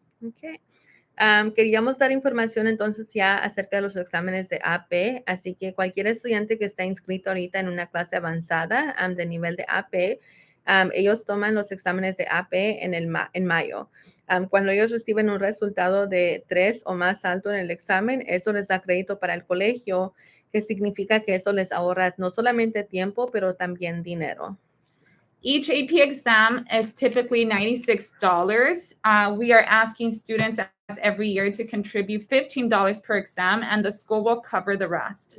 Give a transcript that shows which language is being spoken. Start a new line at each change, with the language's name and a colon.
English: Okay.
Spanish: Queríamos dar información entonces ya acerca de los exámenes de AP, así que cualquier estudiante que está inscrito ahorita en una clase avanzada de nivel de AP, ellos toman los exámenes de AP en mayo. Cuando ellos reciben un resultado de 3 o más alto en el examen, eso les da crédito para el colegio, que significa que eso les ahorra no solamente tiempo, pero también dinero.
English: Each AP exam is typically $96. We are asking students every year to contribute $15 per exam, and the school will cover the rest.